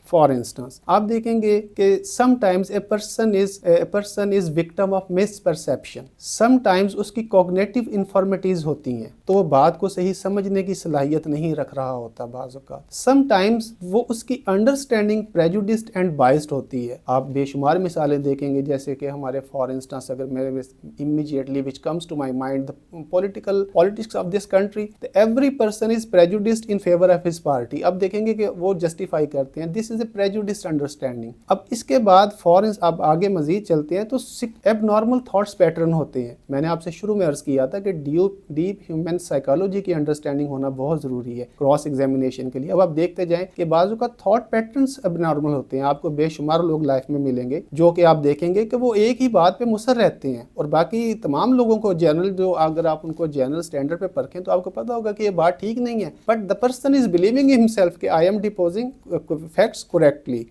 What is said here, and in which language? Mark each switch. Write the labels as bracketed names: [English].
[English] for instance [Urdu] آپ دیکھیں گے کہ [English] Sometimes a person is victim of misperception. [Urdu] Some times اس کی کوگنیٹو انفارمیٹیز ہوتی ہیں تو وہ بات کو صحیح سمجھنے کی صلاحیت نہیں رکھ رہا ہوتا بعض اوقات. سم ٹائمز وہ اس کی انڈرسٹینڈنگ پریجوڈسڈ اینڈ بائسڈ ہوتی ہے. آپ بے شمار مثالیں دیکھیں گے, جیسے کہ ہمارے فار انسٹنس اگر میرے [English] immediately which comes to my mind the politics of this country, every person is prejudiced in favor of his party. [Urdu] اب دیکھیں گے کہ وہ جسٹیفائی کرتے ہیں, [English] this is a prejudiced understanding. [Urdu] اب اس کے بعد اب آگے مزید چلتے ہیں تو اب نارمل تھاٹس پیٹرن ہوتے ہیں. میں نے آپ سے شروع میں عرض کیا تھا کہ ڈیپ ہیومن سائیکالوجی کی انڈرسٹینڈنگ ہونا بہت ضروری ہے کراس ایگزامینیشن کے لیے. اب آپ دیکھتے جائیں کہ بعض کا تھاٹ پیٹرنس اب نارمل ہوتے ہیں. آپ کو بے شمار لوگ لائف میں ملیں گے جو کہ آپ دیکھیں گے کہ وہ ایک ہی بات پہ مصر رہتے ہیں, اور باقی تمام لوگوں کو جنرل جو اگر آپ ان کو جنرل سٹینڈرڈ پہ پرکھیں تو آپ کو پتا ہوگا کہ یہ بات ٹھیک نہیں ہے, but [English] the person is believing himself [Urdu] کہ [English] I am deposing facts correctly.